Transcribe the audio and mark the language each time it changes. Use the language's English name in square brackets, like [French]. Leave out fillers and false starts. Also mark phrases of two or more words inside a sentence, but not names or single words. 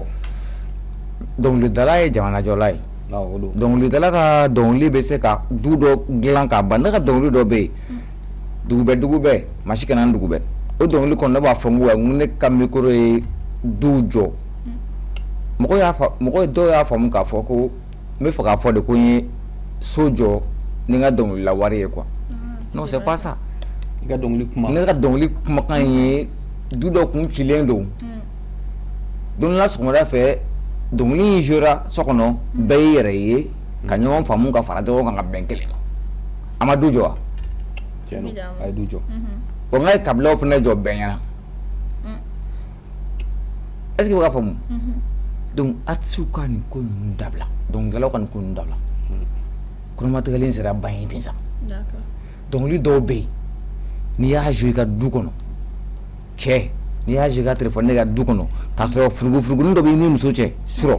[Bambara] dɔnkilidala ye jamanajɔla ye. dɔnkilidala ka dɔnkili bɛ se ka du dɔ dilan k'a ban ne ka dɔnkili dɔ bɛ yen dugu bɛɛ maa si kana n dugu bɛɛ o dɔnkili kɔnɔ ne b'a fɔ n ko ne ka micro ye du jɔ dɔw y'a faamu k'a fɔ ko n bɛ fɛ k'a fɔ de ko n ye so jɔ ni n ka dɔnkilila wari ye [French] quoi non c'est pas ça. [Bambara] i ka dɔnkili kuma. ne ka dɔnkili kumakan ye du dɔ kun cilen don don dɔ la sɔgɔmada fɛ dɔnkili in jouera so kɔnɔ bɛɛ y'i yɛrɛ ye ka ɲɔgɔn faamu ka fara ɲɔgɔn kan ka bɛn kelen ma a ma du jɔ wa. tiɲɛ don a ye du jɔ. wa n ka ye kabilaw fana jɔ bɛɛ ɲɛna [French] est ce que [Bambara] i bɛ ka faamu [French] donc artistes [Bambara] ka nin ko ninnu dabila dɔnkilidalaw ka nin ko ninnu dabila kɔnɔmatigɛlen sera ban ye ten sa dɔnkili dɔw bɛ yen n'i y'a joué i ka du kɔnɔ cɛ n'i y'a joué i ka téléphone ne ka du kɔnɔ k'a sɔrɔ furugufuruguni dɔ b'i ni muso cɛ surɔ